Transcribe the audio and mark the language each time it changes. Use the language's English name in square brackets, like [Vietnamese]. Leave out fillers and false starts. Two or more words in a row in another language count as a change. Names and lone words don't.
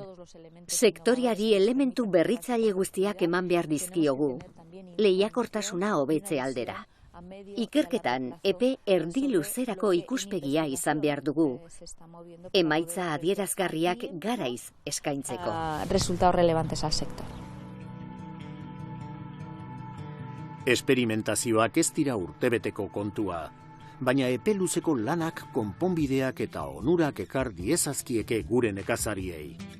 [Basque] Sektoriari elementu berritzaile guztiak eman behar dizkiogu, lehiakortasuna hobetze aldera. Ikerketan, epe erdi luzerako ikuspegia izan behar dugu, emaitza adierazgarriak garaiz eskaintzeko. [Spanish] Resultados relevantes al sector. [Basque] Esperimentazioak ez dira urtebeteko kontua, baina epe luzeko lanak konponbideak eta onurak ekar diezazkieke gure nekazariei.